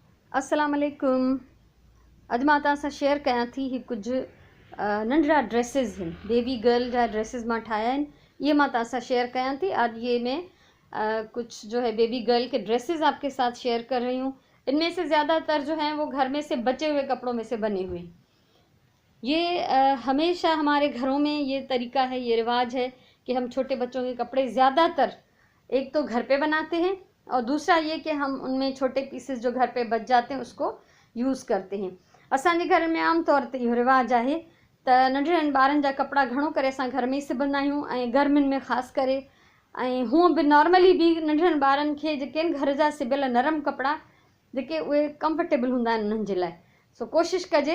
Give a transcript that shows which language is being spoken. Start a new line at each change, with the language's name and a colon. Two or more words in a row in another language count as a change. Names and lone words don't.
Arabic: السلام عليكم.
Sindhi: अॼु मां तव्हां सां शेयर कयां थी ही कुझु नंढड़ा ड्रेसिस आहिनि,
English: baby girl
Sindhi: जा ड्रेसिस मां ठाहिया आहिनि।
Urdu: یہ میں
Sindhi: तव्हां सां शेयर कयां थी।
Urdu: آج یہ میں کچھ جو ہے
English: baby girl
Urdu: کے ڈریسز آپ کے ساتھ شیئر کر رہی ہوں. ان میں سے زیادہ تر جو ہیں وہ گھر میں سے بچے ہوئے کپڑوں میں سے بنے ہوئے. یہ ہمیشہ ہمارے گھروں میں یہ طریقہ ہے، یہ رواج ہے کہ ہم چھوٹے بچوں کے کپڑے زیادہ تر ایک تو گھر پہ بناتے ہیں اور دوسرا یہ کہ ہم ان میں چھوٹے پیسز جو گھر پہ بچ جاتے ہیں اس کو یوز کرتے ہیں.
Sindhi: असांजे घर में आम तौर ते इहो रिवाज आहे त नंढड़नि ॿारनि जा कपिड़ा घणो करे असां घर में ई सिबंदा आहियूं ऐं गर्मियुनि में ख़ासि करे। ऐं हूअं बि नॉर्मली बि नंढड़नि ॿारनि खे जेके आहिनि घर जा सिबियल नरम कपिड़ा जेके उहे कंफर्टेबल हूंदा आहिनि उन्हनि जे लाइ, सो कोशिशि कजे।